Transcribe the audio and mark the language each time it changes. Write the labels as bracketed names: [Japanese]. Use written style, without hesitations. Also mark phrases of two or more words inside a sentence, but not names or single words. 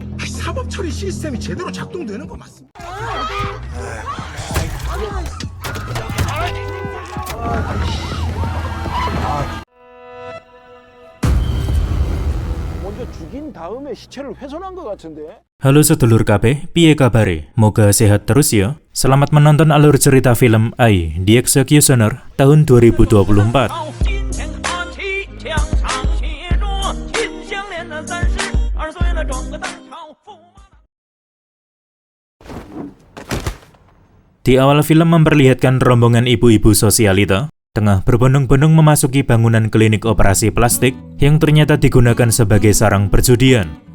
[Korean] 사법 처리 시스템이 제대로 작동되는 거 맞습니다. 먼저 죽인 다음에 시체를 훼손한 것 같은데? [Javanese] Halo sedulur KB, piye kabare? [Indonesian] Moga sehat terus ya. Selamat menonton alur cerita film Ai, The Executioner tahun 2024. Di awal film memperlihatkan rombongan ibu-ibu sosialita tengah berbondong-bondong memasuki bangunan klinik operasi plastik yang ternyata digunakan sebagai sarang perjudian.